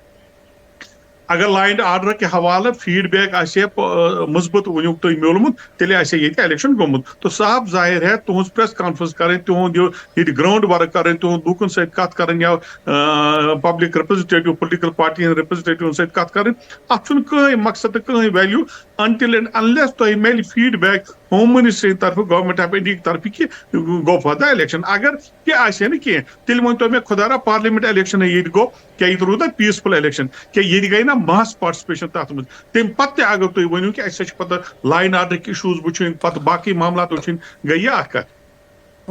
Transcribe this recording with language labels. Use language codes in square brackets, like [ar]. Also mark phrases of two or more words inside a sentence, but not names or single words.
[ks] اگر [en] law and order [ks] کہِ حوالہٕ فیٖڈ بیک آسہِ ہے مثبت ؤنیُک تُہۍ میوٗلمُت تیٚلہِ آسہِ ہے ییٚتہِ الیکشن گوٚمُت تو صاف ظٲہِر ہے تُہنٛز [en] press conference [ks] کرٕنۍ تِہُنٛد ییٚتہِ گراوُنٛڈ ؤرٕک کرٕنۍ تِہُنٛد لوٗکن سۭتۍ کتھ کرٕنۍ یا [en] public representative political party [ks] ہٕنٛدۍ رِپرزنٹیٹِون سۭتۍ کتھ کرٕنۍ اتھ چھُنہٕ کٕہٕنۍ مقصد تہٕ کٕہٕنۍ ویلیوٗ [en] until and unless [ks] تۄہہِ میلہِ [en] feedback home ministry [ks] طرفہٕ گورمنٹ آف انڈیا کہِ طرفہٕ کہِ گوٚو فردر الیکشن اگر تہِ آسہِ ہے نہٕ کینٛہہ تیٚلہِ ؤنۍتو مےٚ خۄدا را [en] parliament election [ks] ییٚتہِ گوٚو کیٛاہ ییٚتہِ روٗد نا [en] peaceful election [ks] کیٛاہ ییٚتہِ گٔے نا [en] mass participation [ks] تتھ منٛز تمہِ پتہٕ تہِ اگر تُہۍ ؤنِو کہِ اَسہِ چھِ پتہٕ لا اینڈ آرڈرٕکۍ اِشوٗز وٕچھِنۍ پتہٕ باقٕے معاملات وٕچھِنۍ گٔے یہِ اکھ کتھ